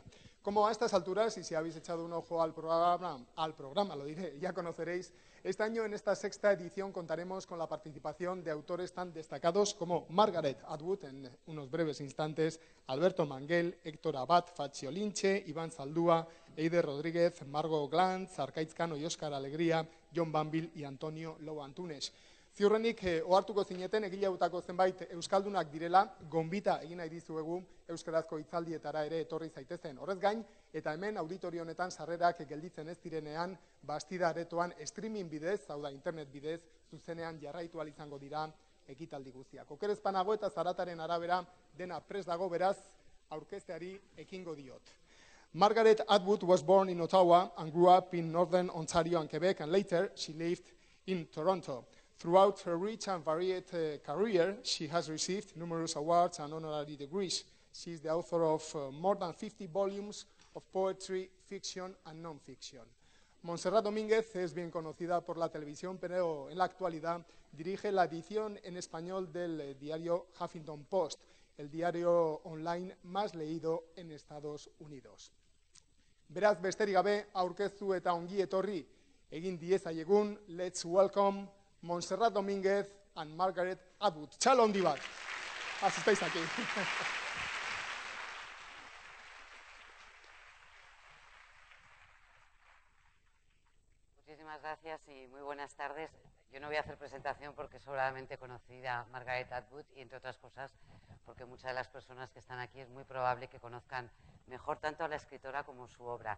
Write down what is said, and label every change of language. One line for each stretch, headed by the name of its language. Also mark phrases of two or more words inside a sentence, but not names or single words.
Spanish: Como a estas alturas, y si habéis echado un ojo al programa, lo diré, ya conoceréis, este año en esta sexta edición contaremos con la participación de autores tan destacados como Margaret Atwood, en unos breves instantes, Alberto Manguel, Héctor Abad, Faccio Linche, Iván Zaldúa, Eider Rodríguez, Margot Glantz, Arkaitz Cano y Óscar Alegría, Jon Banville y Antonio Lobo Antunes.
Basque: Ziurrenik, ohartuko zineten, egileutako zenbait euskaldunak direla, gonbita egin nahi dizuegu euskarazko hitzaldietara ere etorri zaitezen. Horrez gain, eta hemen auditorio honetan sarrerak gelditzen ez direnean, bastida aretoan streaming bidez, hau da internet bidez, zuzenean jarraitu ahal izango dira ekitaldi guztiak. Okerezpanago eta zarataren arabera dena prest dago, beraz, aurkezteari ekingo diot.
English: Margaret Atwood was born in Ottawa and grew up in northern Ontario and Quebec, and later she lived in Toronto. Throughout her rich and varied career, she has received numerous awards and honorary degrees. She is the author of more than 50 volumes of poetry, fiction and non-fiction.
Spanish: Montserrat Domínguez es bien conocida por la televisión, pero en la actualidad dirige la edición en español del diario Huffington Post, el diario online más leído en Estados Unidos.
Basque: Beraz, besterik gabe, aurkeztu eta ongi etorri egin diezaiegun,
English: let's welcome Montserrat Domínguez and Margaret Atwood.
Basque: Txalo handi bat.
Spanish: Así estáis aquí. Muchísimas gracias y muy buenas tardes. Yo no voy a hacer presentación porque es sobradamente conocida Margaret Atwood y, entre otras cosas, porque muchas de las personas que están aquí es muy probable que conozcan mejor tanto a la escritora como su obra.